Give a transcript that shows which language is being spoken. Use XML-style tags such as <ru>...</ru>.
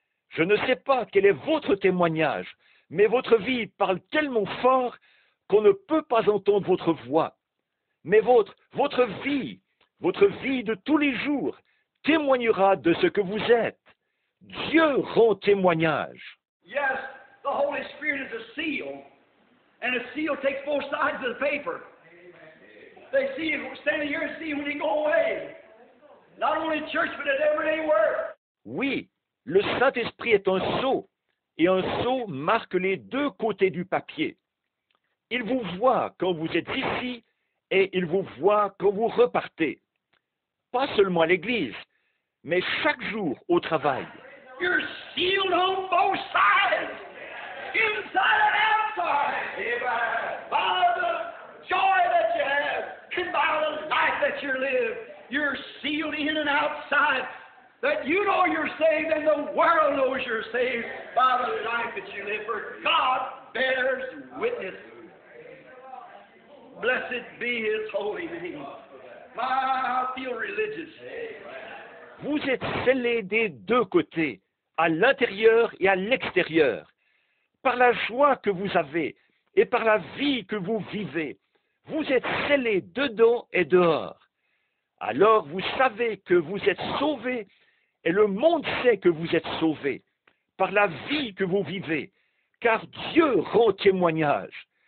<fr>Je ne sais pas quel est votre témoignage, mais votre vie parle tellement fort qu'on ne peut pas entendre votre voix. Mais votre vie de tous les jours témoignera de ce que vous êtes. Dieu rend témoignage.</fr> <en>Yes, the Holy Spirit is a seal, and a seal takes both sides of the paper. They see him standing here and see him when he go away. Not only in church, but at everyday work.</en> <fr>Oui, le Saint-Esprit est un sceau, et un sceau marque les deux côtés du papier. Il vous voit quand vous êtes ici, et il vous voit quand vous repartez. Pas seulement à l'église, mais chaque jour au travail.</fr> <en>You're sealed on both sides, inside and outside, by the joy that you have, and by the life that you live. You're sealed in and outside, that you know you're saved and the world knows you're saved by the life that you live, for God bears witness. Blessed be His holy name. I feel religious.</en> <fr>Vous êtes scellés des deux côtés, à l'intérieur et à l'extérieur, par la joie que vous avez et par la vie que vous vivez. Vous êtes scellés dedans et dehors. Alors vous savez que vous êtes sauvés et le monde sait que vous êtes sauvés par la vie que vous vivez, car Dieu rend témoignage.</fr>